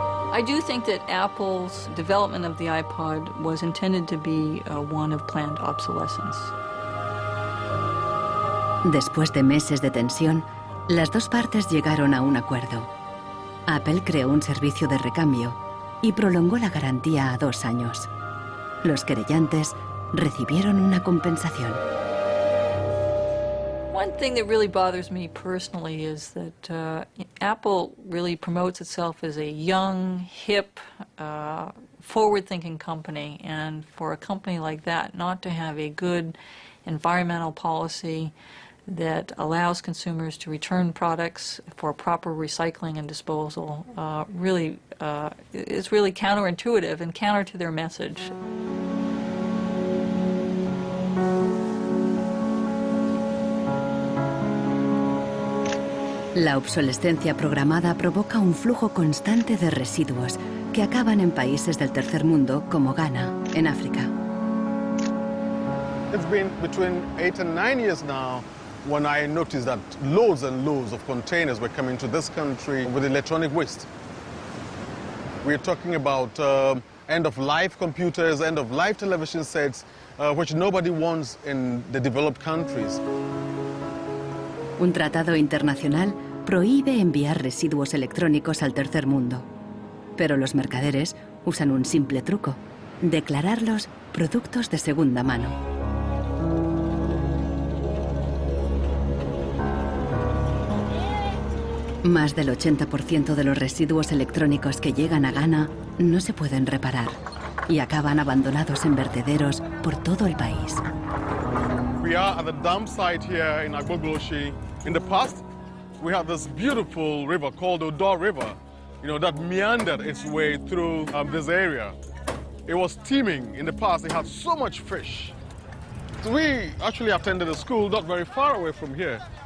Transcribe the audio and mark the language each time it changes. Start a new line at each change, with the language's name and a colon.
English: I do think that Apple's development of the iPod was intended to be one of planned obsolescence.
Spanish: Después de meses de tensión, las dos partes llegaron a un acuerdo. Apple creó un servicio de recambio y prolongó la garantía a 2 años. Los querellantes recibieron una compensación.
English: One thing that really bothers me personally is that Apple really promotes itself as a young, hip, forward-thinking company, and for a company like that not to have a good environmental policy, that allows consumers to return products for proper recycling and disposal is really counterintuitive and counter to their message.
Spanish: La obsolescencia programada provoca un flujo constante de residuos que acaban en países del tercer mundo como Ghana, en África.
English: It's been between 8 and 9 years now when I noticed that loads and loads of containers were coming to this country with electronic waste. We're talking about end-of-life computers, end-of-life television sets, which nobody wants in the developed countries.
Spanish: Un tratado internacional prohíbe enviar residuos electrónicos al tercer mundo. Pero los mercaderes usan un simple truco: declararlos productos de segunda mano. Más del 80% de los residuos electrónicos que llegan a Ghana no se pueden reparar y acaban abandonados en vertederos por todo el país.
English: We are at the dump site here in Agbogloshi. In the past, we had this beautiful river called the Odor River, that meandered its way through this area. It was teeming. In the past, it had so much fish. So we actually attended a school not very far away from here.